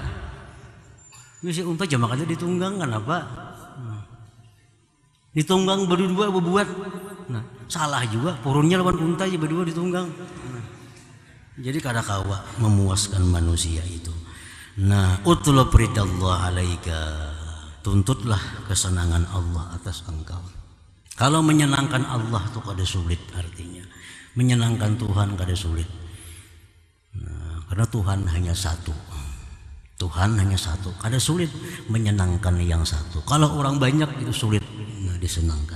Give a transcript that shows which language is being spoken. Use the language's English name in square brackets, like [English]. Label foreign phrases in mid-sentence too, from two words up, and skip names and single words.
[Banjar] Si unta jamak aja ditunggang kenapa? Ditunggang berdua berbuat. Nah, salah juga. Purunnya lawan unta aja berdua ditunggang. Nah, jadi kada kawa memuaskan manusia itu. [Arabic] Nah, اطلب رضا الله عليك. [Indonesian] Tuntutlah kesenangan Allah atas engkau. [Banjar] Kalau menyenangkan Allah itu kada sulit artinya. Menyenangkan Tuhan kada sulit. Nah, karena Tuhan hanya satu. Tuhan hanya satu. Kada sulit menyenangkan yang satu. Kalau orang banyak itu sulit disenangkan.